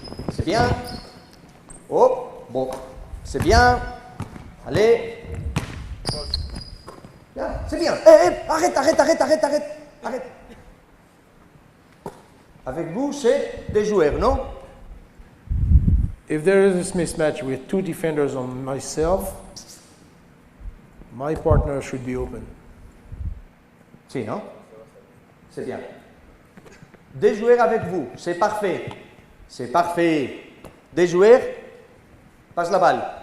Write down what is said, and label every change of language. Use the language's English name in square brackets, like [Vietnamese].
[French] C'est bien. Oh, bon. C'est bien. Allez. Bien, c'est bien. Arrête, arrête, arrête, arrête, arrête, arrête. Avec vous, c'est des joueurs, non? [English] If there is this mismatch with two defenders on myself, my partner should be open. [French] Si, non? C'est bien. Des joueurs avec vous, c'est parfait. C'est parfait. Des joueurs, passe la balle.